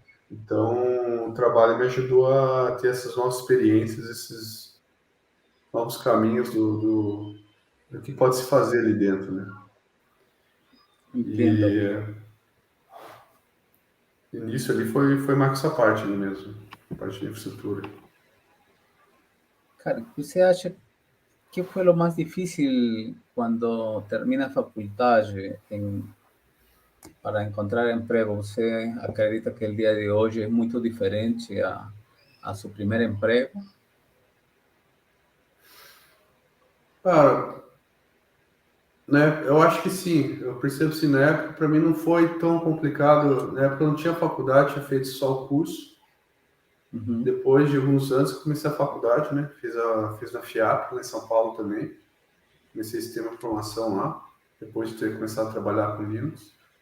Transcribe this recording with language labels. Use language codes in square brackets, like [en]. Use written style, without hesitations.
[pt] Então, o trabalho me ajudou a ter essas novas experiências, esses novos caminhos do que pode se fazer ali dentro, né. Entendo. E início ali foi mais essa parte ali mesmo, a parte de infraestrutura. [es] Cara, [pt] ¿você acha que [es] fue lo más difícil cuando termina facultade para encontrar emprego? [pt] ¿Você acredita que [es] el día de hoy es muy diferente a su primer emprego? [pt] Cara, né, eu acho que sim, eu percebo sim, na época para mim não foi tão complicado, na época eu não tinha faculdade, tinha feito só o curso. Uhum. Depois de alguns anos que comecei a faculdade, né, fiz na FIAP, lá em São Paulo também, comecei sistema de informação lá, depois de ter começado a trabalhar com Linux.